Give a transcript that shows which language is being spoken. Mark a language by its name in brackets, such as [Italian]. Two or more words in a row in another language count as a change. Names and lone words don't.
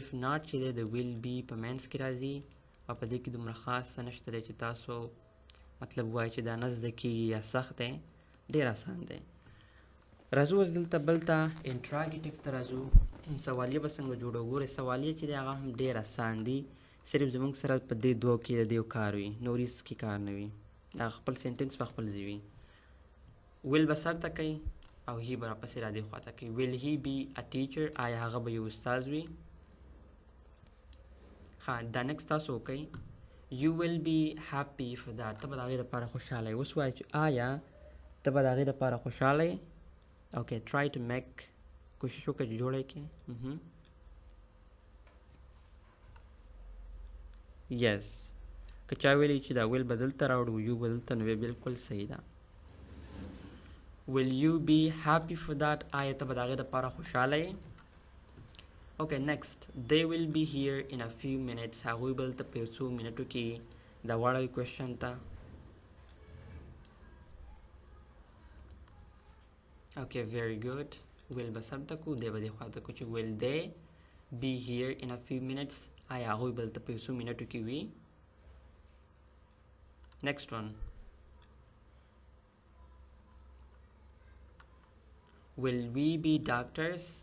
[Pashto] ناټ چې دی د will be په منځ کې راځي او په دې کې دومره خاص څه نشته دی چې تاسو مطلب وایي چې دا نه زده کېږي یا سخت دی ډېر اسان دی راځو اوس دلته بل ته انټراګیټیو ته راځو سوالیه به څنګه جوړو ګورئ سوالیه چې دی هغه هم ډېر اسان دي صرف زموږ سره په دې دوو کې د دې کار وي نور هېڅ کې کار نه وي دا خپل سنټنس په خپل ځای وي ویل به سر ته کوي او هی به راپسې را دې خوا ته کوي ویل [English] he be a teacher [Pashto] آیا هغه به یو استاد وي ښه دا نیکسټ تاسو وکئ [English] you will be happy for that [Pashto] ته به د هغې دپاره خوشحاله یې اوس وایه چې آیا ته به د هغې دپاره خوشحاله یې [English] okay try to make [Pashto] کوشش وکړه چې جوړه یې کړې yes که چا ویلي چې دا ویل به دلته راوړو یو به دلته نو بلکل صحیح ده [English] will you be happy for that [Pashto] آیا ته به د هغې دپاره خوشحاله یې [English] okay next they will be here in a few minutes [Pashto] هغوی به دلته په یو څو منټو کې دا واړوي کوېشن ته [English] Okay, very good. Will [Pashto] به سر ته کو د بدې خوا ته کو [English] will they be here in a few minutes? [Pashto] آیا هغوی بلته په څو منټه کې وي. [English] Next one. Will we be doctors?